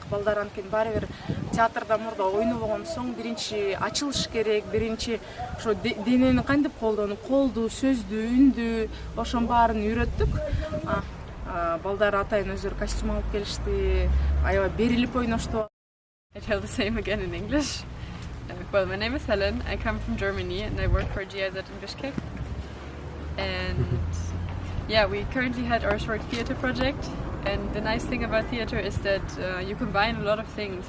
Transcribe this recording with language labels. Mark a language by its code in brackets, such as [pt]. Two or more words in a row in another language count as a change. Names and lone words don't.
[ky] Балдар анткени баары бир театрда мурда ойнобогон соң биринчи ачылыш керек, биринчи ошо денени кантип колдонуп, колду, сөздү, үндү, ошонун баарын үйрөттүк. Балдар атайын өздөрү костюм алып келишти, аябай берилип ойношту. [en] I tell the same again in English. Well, my name is Helen. I come from Germany and I work for GIZ in Bishkek. And yeah, we currently had our short theater project. And the nice thing about theater is that you combine a lot of things.